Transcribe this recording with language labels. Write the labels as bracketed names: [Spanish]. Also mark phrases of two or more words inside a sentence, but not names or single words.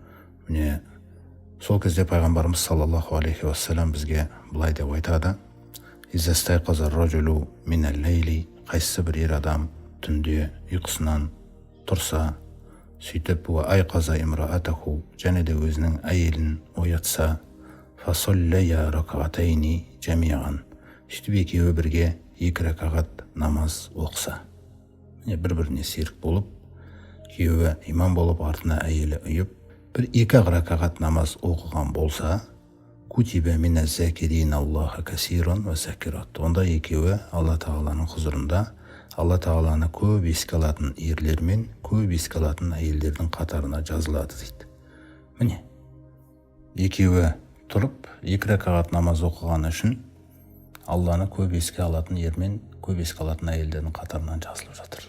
[Kazakh] Сол кезде пайғамбарымыз [Arabic] صلى الله عليه وسلم [Kazakh] бізге былай деп айтады: [Arabic] «إذا استيقظ الرجل من الليل», [Kazakh] қайсы бір ер адам түнде ұйқысынан тұрса, сөйтіп [Arabic] أيقظ امرأته, [Kazakh] және де өзінің әйелін оятса, [Arabic] فصليا ركعتين جميعا, [Kazakh] сөйтіп екеуі бірге 2 ракағат намаз оқса. Бір-біріне серік болып, күйеуі имам болып, артына әйелі ұйып, бір 2 ракағат намаз оқыған болса, [Arabic] كتبا من الذاكرين الله كثيرا والذاكرات. [Kazakh] Онда екеуі Алла тағаланың құзырында Алла тағаланы көп еске алатын ерлер мен көп еске алатын әйелдердің қатарына жазылады дейді. Екеуі тұрып 2 ракағат намаз оқыған үшін Алланы көп еске алатын ер мен көп еске алатын әйелдердің қатарынан жазылып жатыр.